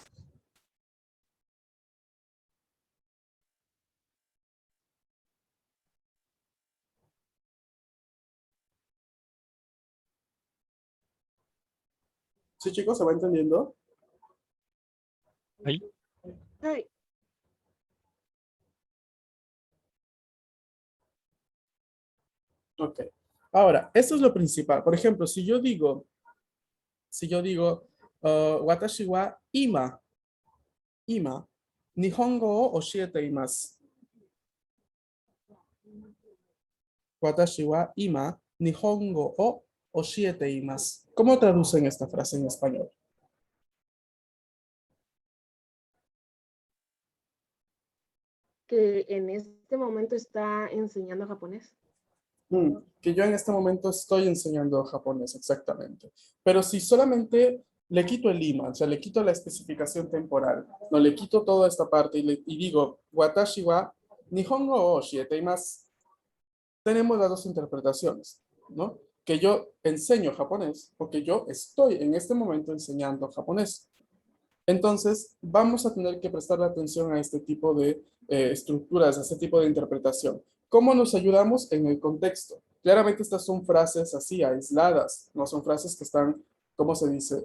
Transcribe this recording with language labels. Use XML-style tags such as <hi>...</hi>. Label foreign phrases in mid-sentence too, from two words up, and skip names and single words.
<es>¿Sí, chicos? ¿Se va entendiendo? Ahí. Hi. Ok. Ahora, esto es lo principal. Por ejemplo, si yo digo,</es> <ja>私は今、日本語を教えています. 私は今、日本語を教えています.</ja> <es>¿Cómo traducen esta frase en español? Que en este momento está enseñando japonés. Que yo en este momento estoy enseñando japonés, exactamente. Pero si solamente le quito el ima, o sea, le quito la especificación temporal, no le quito toda esta parte y digo,</es> <ja>私は日本語を教えています,</ja> <es>tenemos las dos interpretaciones, ¿no? Que yo enseño japonés o que yo estoy en este momento enseñando japonés. Entonces, vamos a tener que prestar atención a este tipo de estructuras, a este tipo de interpretación. ¿Cómo nos ayudamos en el contexto? Claramente estas son frases así, aisladas, no son frases que están, ¿cómo se dice?</es>